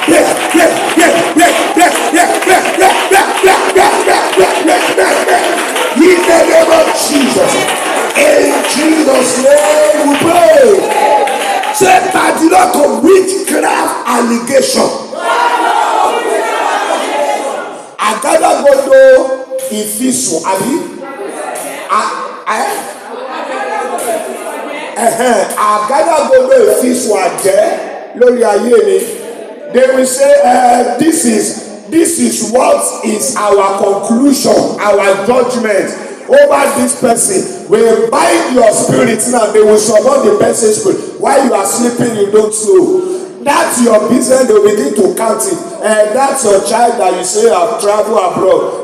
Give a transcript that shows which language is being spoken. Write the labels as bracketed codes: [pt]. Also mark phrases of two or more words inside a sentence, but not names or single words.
[en] In the name of Jesus. In Jesus' name we pray. Say padlock of witchcraft allegation. [yo] Agadagodo ifisu abi. Agadagodo ifisu aje lórí ayé mi. [en] They will say, this is what is our conclusion, our judgment over this person. We bind your spirit now. They will summon the person's spirit. While you are sleeping, you don't know. That's your business, they will begin to count it. And that's your child that you say have traveled abroad.